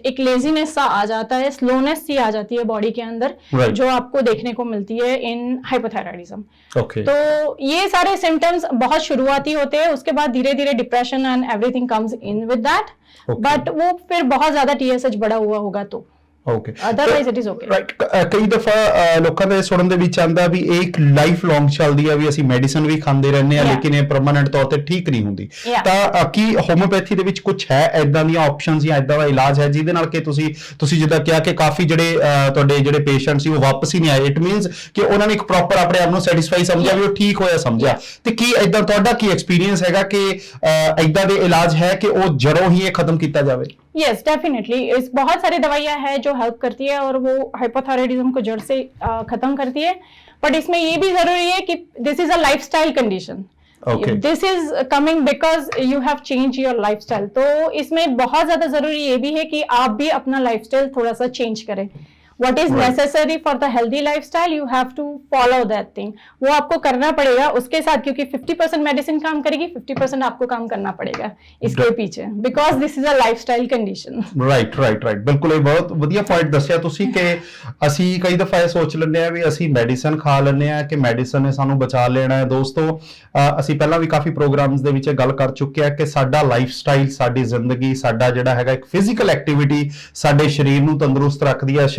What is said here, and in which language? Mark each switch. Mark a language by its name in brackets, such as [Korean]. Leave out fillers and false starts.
[Hindi] एक लेजीनेस सा आ जाता है, स्लोनेस सी आ जाती है बॉडी के अंदर, जो आपको देखने को मिलती है इन हाइपोथायराइडिज्म। तो ये सारे सिम्टम्स बहुत शुरुआती होते हैं, उसके बाद धीरे धीरे [English] Depression and everything comes in with that. [Hindi] But वो फिर बहुत ज्यादा TSH बढ़ा हुआ होगा तो okay, [English] otherwise it is okay. Right. [Punjabi] ਕਈ ਦਫਾ ਲੋਕਾਂ ਦੇ ਸੁਣਨ ਦੇ ਵਿੱਚ ਆਂਦਾ ਵੀ ਇਹ ਇੱਕ ਲਾਈਫ ਲੌਂਗ ਚੱਲਦੀ ਆ, ਵੀ ਅਸੀਂ ਮੈਡੀਸਨ ਵੀ ਖਾਂਦੇ ਰਹਿੰਦੇ ਆ Yeah. ਲੇਕਿਨ ਇਹ ਪਰਮਾਨੈਂਟ ਤੌਰ ਤੇ ਠੀਕ ਨਹੀਂ ਹੁੰਦੀ। Yeah. ਤਾਂ ਕੀ ਹੋਮਿਓਪੈਥੀ ਦੇ ਵਿੱਚ ਕੁਝ ਹੈ ਐਦਾਂ ਦੀਆਂ ਆਪਸ਼ਨਸ ਜਾਂ ਐਦਾਂ ਦਾ ਇਲਾਜ ਹੈ ਜਿਹਦੇ ਨਾਲ ਕਿ ਤੁਸੀਂ ਜਿੱਦਾਂ ਕਿਹਾ ਕਿ ਕਾਫੀ ਜਿਹੜੇ ਤੁਹਾਡੇ ਜਿਹੜੇ ਪੇਸ਼ੈਂਟ ਸੀ ਉਹ ਵਾਪਸ ਹੀ ਨਹੀਂ ਆਏ, ਇਟ ਮੀਨਸ ਕਿ ਉਹਨਾਂ ਨੇ ਇੱਕ ਪ੍ਰੋਪਰ ਆਪਣੇ ਆਪ ਨੂੰ ਸੈਟੀਸਫਾਈ ਸਮਝਿਆ ਵੀ ਉਹ ਠੀਕ ਹੋਇਆ ਸਮਝਿਆ, ਤੇ ਕੀ ਐਦਾਂ ਤੁਹਾਡਾ ਕੀ ਐਕਸਪੀਰੀਅੰਸ ਹੈਗਾ ਕਿ ਐਦਾਂ ਦੇ ਇਲਾਜ ਹੈ ਕਿ ਉਹ ਜੜੋਂ ਹੀ ਇਹ ਖਤਮ ਕੀਤਾ जावे? [English] Yes, definitely. [Hindi] इस बहुत सारी दवाइयां हैं जो हेल्प करती है और वो हाइपोथायराइडिज्म को जड़ से खत्म करती है, बट इसमें ये भी जरूरी है कि [English] This is a lifestyle condition. Okay. This is coming because you have change your lifestyle. [Hindi] तो इसमें बहुत ज्यादा जरूरी ये भी है कि आप भी अपना लाइफस्टाइल थोड़ा सा चेंज करें. [English] What is Right. necessary for the healthy lifestyle, you have to follow that thing. [Hindi] वो आपको करना पड़ेगा उसके साथ, क्योंकि 50% मेडिसिन काम करेगी, 50% आपको काम करना पड़ेगा इसके पीछे, [English] because this is a lifestyle condition. [Punjabi] Right ਬਿਲਕੁਲ। ਇਹ ਬਹੁਤ ਵਧੀਆ ਪੁਆਇੰਟ ਦੱਸਿਆ ਤੁਸੀਂ ਕਿ ਅਸੀਂ ਕਈ ਦਫਾ ਇਹ ਸੋਚ ਲੈਂਦੇ ਆ ਵੀ ਅਸੀਂ ਮੈਡੀਸਨ ਖਾ ਲੈਂਦੇ ਆ ਕਿ ਮੈਡੀਸਨ ਨੇ ਸਾਨੂੰ ਬਚਾ ਲੈਣਾ ਹੈ। ਦੋਸਤੋ, ਅਸੀਂ ਪਹਿਲਾਂ ਵੀ ਕਾਫੀ ਪ੍ਰੋਗਰਾਮਸ ਦੇ ਵਿੱਚ ਇਹ ਗੱਲ ਕਰ ਚੁੱਕੇ ਆ ਕਿ ਸਾਡਾ ਲਾਈਫ ਸਟਾਈਲ, ਸਾਡੀ ਜ਼ਿੰਦਗੀ, ਸਾਡਾ ਜਿਹੜਾ ਹੈਗਾ ਇੱਕ ਫਿਜ਼ੀਕਲ ਐਕਟੀਵਿਟੀ ਸਾਡੇ ਸਰੀਰ ਨੂੰ ਤੰਦਰੁਸਤ ਰੱਖਦੀ ਹੈ।